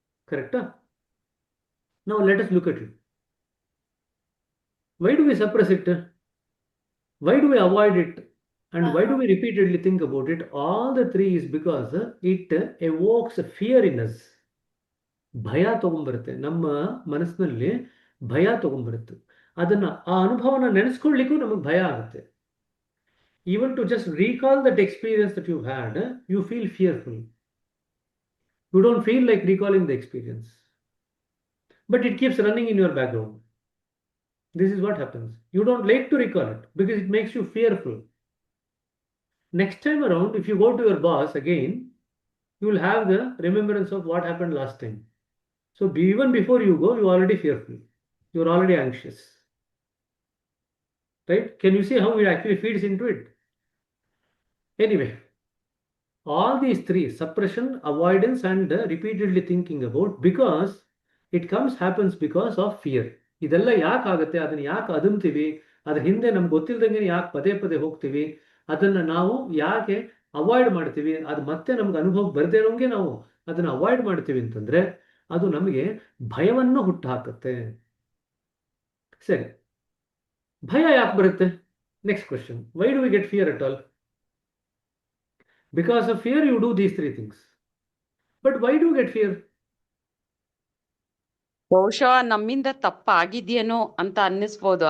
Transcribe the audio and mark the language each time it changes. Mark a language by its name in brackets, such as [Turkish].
[English] ಕರೆಕ್ಟಾ? Now let us look at it. Why do we suppress it? Why do we avoid it? And why do we repeatedly think about it? All the 3 is because it evokes fear in us. [Kannada] ಭಯ ತಗೊಂಡ್ಬರುತ್ತೆ, ನಮ್ಮ ಮನಸ್ಸಿನಲ್ಲಿ ಭಯ ತಗೊಂಡ್ಬರುತ್ತೆ. ಅದನ್ನ ಆ ಅನುಭವನ ನೆನೆಸ್ಕೊಳ್ಳಿಕ್ಕೂ ನಮಗೆ ಭಯ ಆಗುತ್ತೆ. [English] Even to just recall that experience that you've had, you feel fearful. You don't feel like recalling the experience, but it keeps running in your background. This is what happens. You don't like to recall it because it makes you fearful. Next time around, if you go to your boss again, you will have the remembrance of what happened last time. So even before you go, you're already fearful. You're already anxious. Right? Can you see how it actually feeds into it? Anyway, all these 3, suppression, avoidance, and repeatedly thinking about, because it happens because of fear. [Kannada] ಇದೆಲ್ಲ ಯಾಕೆ ಆಗುತ್ತೆ? ಅದನ್ನ ಯಾಕೆ ಅದುಮ್ತೀವಿ? ಅದ್ರ ಹಿಂದೆ ನಮ್ಗೆ ಗೊತ್ತಿಲ್ದಂಗೆ ಯಾಕೆ ಪದೇ ಹೋಗ್ತೀವಿ? ಅದನ್ನ ನಾವು ಯಾಕೆ ಅವಾಯ್ಡ್ ಮಾಡ್ತೀವಿ? ಅದು ಮತ್ತೆ ನಮ್ಗೆ ಅನುಭವ ಬರದೇ ಇರೋಂಗೆ ನಾವು ಅದನ್ನ ಅವಾಯ್ಡ್ ಮಾಡ್ತೀವಿ ಅಂತಂದ್ರೆ ಅದು ನಮಗೆ ಭಯವನ್ನು ಹುಟ್ಟುಹಾಕುತ್ತೆ. ಸರಿ, ಭಯ ಯಾಕೆ ಬರುತ್ತೆ? [English] Next question. Why do we get fear at all? Because of fear, you do these 3 things. But why do you get fear? [Kannada] ಬಹುಶಃ ನಮ್ಮಿಂದ ತಪ್ಪಾಗಿದೆಯೇನೋ ಅಂತ ಅನ್ನಿಸ್ಬೋದು.